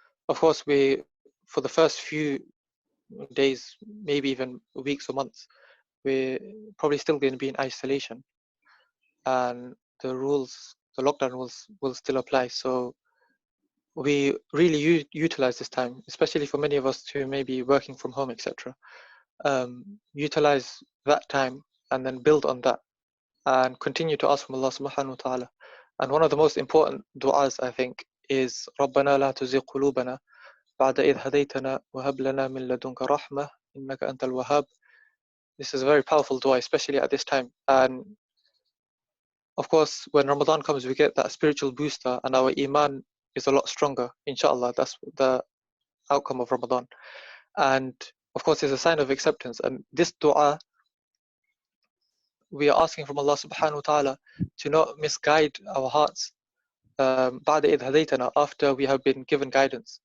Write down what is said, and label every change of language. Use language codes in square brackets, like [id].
[en] Of course, we, for the first few days, maybe even weeks or months, we're probably still going to be in isolation, and the rules, the lockdown rules, will still apply. So we really utilize this time, especially for many of us who may be working from home, etc. Utilize that time and then build on that, and continue to ask from Allah subhanahu wa ta'ala And one of the most important du'as, I think, is [ar] رَبَّنَا لَا تُزِغْ قُلُوبَنَا بَعْدَ إِذْ هَدَيْتَنَا وَهَبْ لَنَا مِن لَدُنْكَ رَحْمَةً إِنَّكَ أَنْتَ الْوَهَّابُ. [en] This is a very powerful dua, especially at this time. And of course, when Ramadan comes, we get that spiritual booster and our iman is a lot stronger. Inshallah, that's the outcome of Ramadan. And of course, it's a sign of acceptance. And this dua, we are asking from Allah subhanahu wa ta'ala to not misguide our hearts [ar] بعد إذ هديتنا, [en] after we have been given guidance.